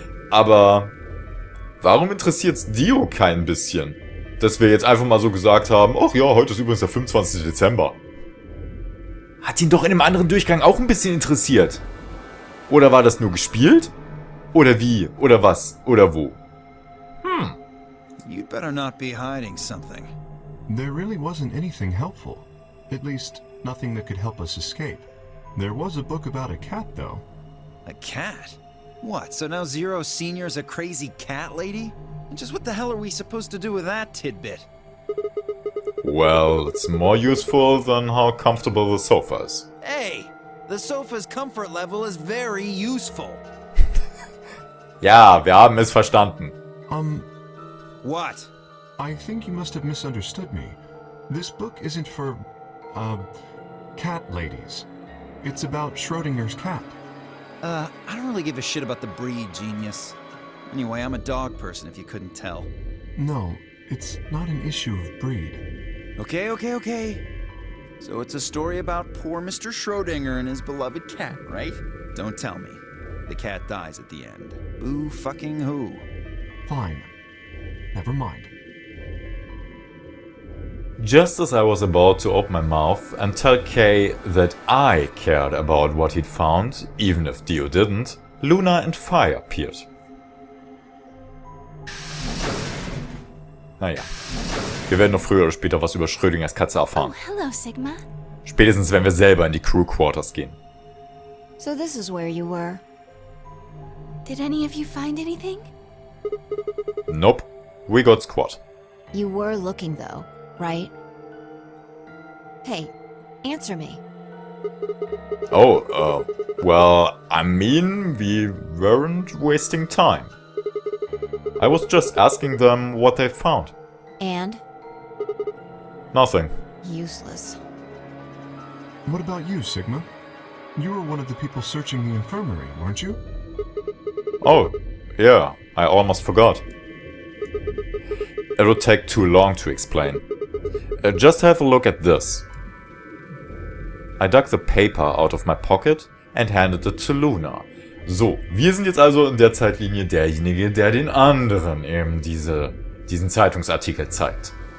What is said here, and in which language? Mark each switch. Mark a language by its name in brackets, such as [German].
[German] Aber warum interessiert's Dio kein bisschen? Dass wir jetzt einfach mal so gesagt haben, ach ja, heute ist übrigens der 25. Dezember. Hat ihn doch in einem anderen Durchgang auch ein bisschen interessiert. Oder war das nur gespielt? Oder wie? Oder was? Oder wo? [English] You'd better not be hiding something. There really wasn't anything helpful. At least, nothing that could help us escape. There was a book about a cat, though. A cat? What, so now Zero Senior's a crazy cat lady? And just what the hell are we supposed to do with that tidbit? Well, it's more useful than how comfortable the sofa is. Hey! The sofa's comfort level is very useful. [German] Ja, wir haben es verstanden. [English] What? I think you must have misunderstood me. This book isn't for, cat ladies. It's about Schrodinger's cat. I don't really give a shit about the breed, genius. Anyway, I'm a dog person, if you couldn't tell. No, it's not an issue of breed. Okay. So it's a story about poor Mr. Schrodinger and his beloved cat, right? Don't tell me. The cat dies at the end. Boo fucking who? Fine. Never mind. Just as I was about to open my mouth and tell Kay that I cared about what he'd found, even if Dio didn't, Luna and Fire appeared. [German] Naja, wir werden noch früher oder später was über Schrödingers Katze erfahren. [English] Oh, hello, Sigma. [German] Spätestens, wenn wir selber in die Crew Quarters gehen. [English] So this is where you were. Did any of you find anything? Nope, we got squat. You were looking though, right? Hey, answer me. Oh, well, I mean, we weren't wasting time. I was just asking them what they found. And? Nothing. Useless. What about you, Sigma? You were one of the people searching the infirmary, weren't you? Oh, yeah, I almost forgot. It would take too long to explain. Just have a look at this. I dug the paper out of my pocket and handed it to Luna. [German] So, wir sind jetzt also in der Zeitlinie derjenige, der den anderen eben diesen Zeitungsartikel zeigt.